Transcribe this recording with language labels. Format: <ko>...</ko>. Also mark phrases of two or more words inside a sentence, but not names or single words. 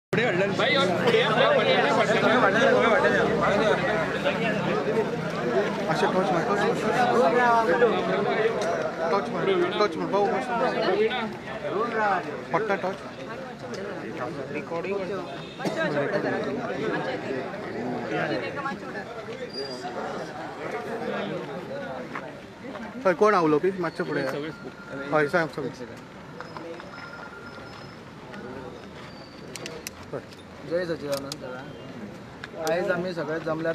<hi>भाई और</hi> <kok>अच्छा टॉर्च मार भाऊ पट्टा टॉर्च रिकॉर्डिंग हय कोण आवलो पी मातशे फुडें हय सांग जय सच्चिदानंद आयज आमी सगळे जमल्यात</kok>